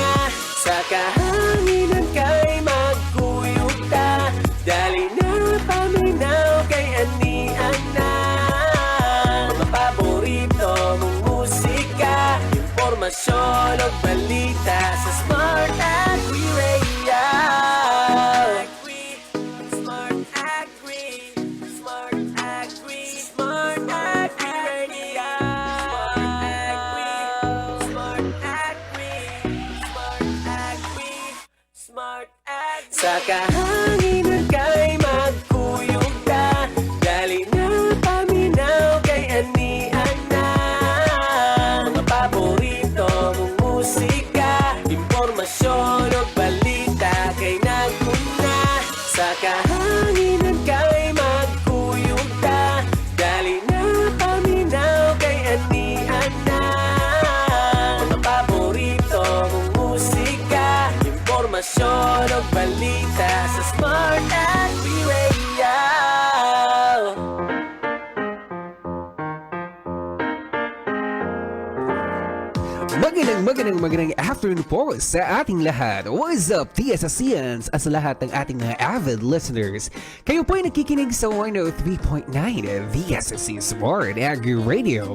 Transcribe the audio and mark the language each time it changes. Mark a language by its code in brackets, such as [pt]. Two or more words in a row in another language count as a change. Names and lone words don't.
[ceb] Sa kahanginan kay magkuyog ta, dali na paminaw kay anian na. Mga paborito mong musika, impormasyon o balita sa Smart Agri Radio. Smart Agri, Smart Agri, Smart Agri Radio. Smart Agri, Smart Agri, Smart Agri. Sa kahanginan kay magkuyog ta, dali na paminaw kay anian na. Mga paborito mong musika, impormasyon o balita kay naguna. Sa kahanginan kay magkuyog ta, dali na paminaw kay anian na. Mga paborito mong musika, impormasyon o balita sa Smart Agri Radio. [tl] Magandang afternoon po sa ating lahat. [en] What's up, [tl] TSSians, at sa lahat ng ating mga [en] avid listeners. [tl] Kayo po ay nakikinig sa 103.9 VSC Smart Agri Radio.